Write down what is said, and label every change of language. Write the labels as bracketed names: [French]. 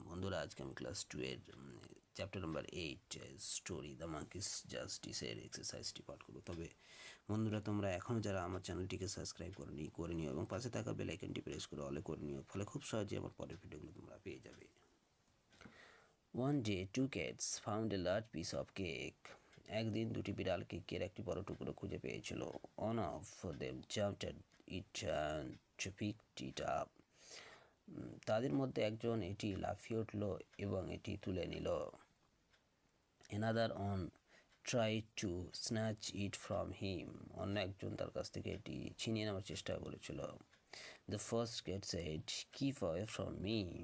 [Bangla] বন্ধুরা, আজকে আমি ক্লাস 2 এর chapter number 8 story the monkeys জাস্টিসের এক্সারসাইজটি পাঠ করবো। তবে বন্ধুরা, তোমরা এখনও যারা আমার চ্যানেলটিকে সাবস্ক্রাইব করে নিও এবং পাশে থাকা বেল আইকনটি প্রেস করে অলে করে নিও, ফলে খুব সহজে আমার পরের ভিডিওগুলো তোমরা পেয়ে যাবে। [English] One day, two cats found a large piece of cake. [Bangla] একদিন দুটি বিড়াল কেকের একটি বড় টুকরো খুঁজে পেয়েছিল। [English] One of them jumped at it and picked it up. [Bangla] তাদের মধ্যে একজন এটি লাফিয়ে উঠল এবং এটি তুলে নিল। [English] Another one tried to snatch it from him. [Bangla] অন্য একজন তার কাছ থেকে এটি ছিনিয়ে নেওয়ার চেষ্টা করেছিল। [English] The first cat said, "Keep away from me."